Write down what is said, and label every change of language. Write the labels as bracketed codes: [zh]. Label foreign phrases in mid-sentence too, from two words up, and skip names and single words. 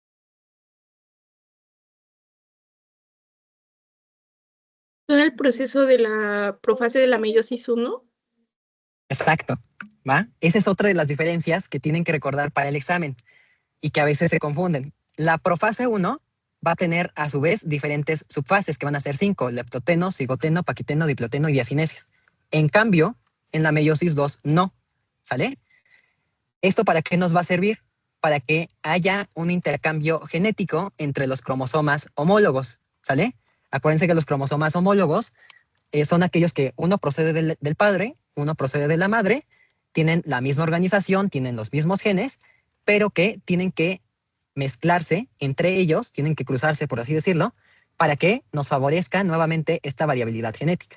[es] Todo el proceso de la profase de la meiosis 1. Exacto, ¿va? Esa es otra de las diferencias que tienen que recordar para el examen y que a veces se confunden. La profase 1 va a tener a su vez diferentes subfases que van a ser 5, leptoteno, cigoteno, paquiteno, diploteno y diacinesis. En cambio, en la meiosis 2 no, ¿sale? ¿Esto para qué nos va a servir? Para que haya un intercambio genético entre los cromosomas homólogos, ¿sale? Acuérdense que los cromosomas homólogos son aquellos que uno procede del padre, uno procede de la madre, tienen la misma organización, tienen los mismos genes, pero que tienen que mezclarse entre ellos, tienen que cruzarse, por así decirlo, para que nos favorezca nuevamente esta variabilidad genética.